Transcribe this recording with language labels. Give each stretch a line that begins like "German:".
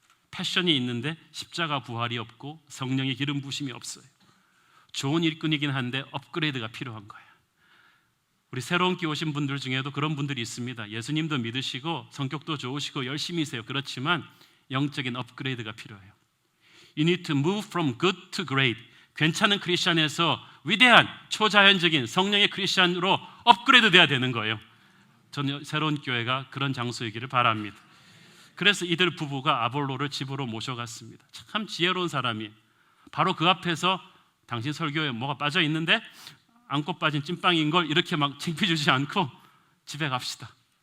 Korean: 패션이 있는데 십자가 부활이 없고 성령의 기름 부심이 없어요. 좋은 일꾼이긴 한데 업그레이드가 필요한 거예요. 우리 새로운 기 오신 분들 중에도 그런 분들이 있습니다. 예수님도 믿으시고 성격도 좋으시고 열심히세요. 그렇지만 영적인 업그레이드가 필요해요.
English: You need to move from good to great.
Korean: 괜찮은 크리스찬에서 위대한 초자연적인 성령의 크리스찬으로 업그레이드 돼야 되는 거예요. 저는 새로운 교회가 그런 장소이기를 바랍니다. 그래서 이들 부부가 아볼로를 집으로 모셔갔습니다. 참 지혜로운 사람이에요. 바로 그 앞에서 당신 설교에 뭐가 빠져 있는데 안고 빠진 찐빵인 걸 이렇게 막 창피주지 않고 집에 갑시다.